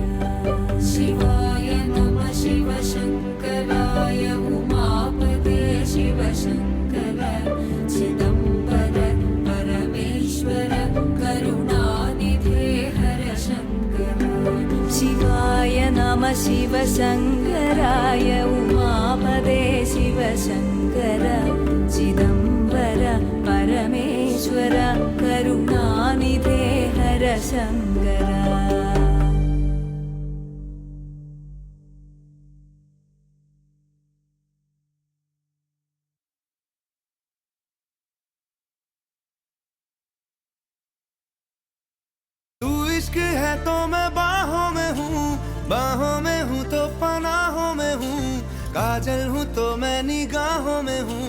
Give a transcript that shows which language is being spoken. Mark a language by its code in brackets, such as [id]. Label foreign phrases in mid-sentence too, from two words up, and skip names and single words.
[sa] ശിവായ നമ ശിവശങ്കരായ ഉമാപദേ ശിവശങ്കര ചിദംബര പരമേശ്വര കരുണാനിധേ ഹരശങ്കര. ശിവായ നമ ശിവശങ്കരായ ഉമാപദേ ശിവശങ്കര ചിദംബര പരമേശ്വര കരുണാനിധേ ഹരശങ്കര. [hi] तू इश्क है तो मैं बाहों में हूँ तो पनाहों में हूँ, काजल हूँ तो मैं निगाहों में हूँ.